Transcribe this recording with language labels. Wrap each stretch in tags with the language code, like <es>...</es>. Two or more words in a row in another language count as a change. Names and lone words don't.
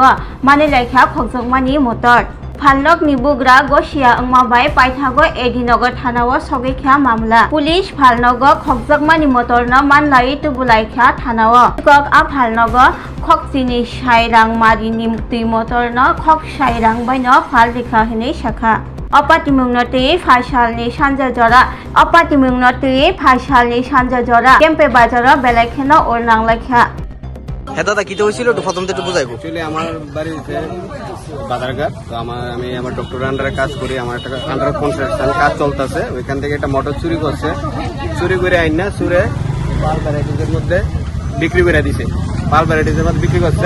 <trp>मानिलायखा खगजोंमानि मटर फालनक निबुग्रा गसिया अंमाबाय पाइथागो एडिनगर थानाव सगैख्या मामला पुलिस फालनग खगजोंमानि मटरन मानलायै तुबुलायख्या थानाव सिकक आ फालनग खगसिनि साइरां मारिनि दै मटरन खग साइरां बायन फाल रेखा हिनै शाखा अपातिमुंगनति फाइसालनि सानजा जरा केम्पे बाजार बेलायखेन ओरनांलायख्या</trp> <bn>দাদা কি হয়েছিল একটু প্রথম থেকে একটু বুঝাইবো। অ্যাকচুয়ালি আমার বাড়ি হচ্ছে বাজারঘাট, তো আমি আমার ডক্টর আন্ডারে কাজ করি, আমার একটা</bn> <en>under construction</en> <bn>কাজ চলতেছে, ওইখান থেকে একটা মোটর চুরি করছে, চুরি করে আইন না চুরে পাল ভ্যারাইটিসের মধ্যে বিক্রি করে দিছে, পাল ভ্যারাইটিসের মধ্যে বিক্রি করছে।</bn>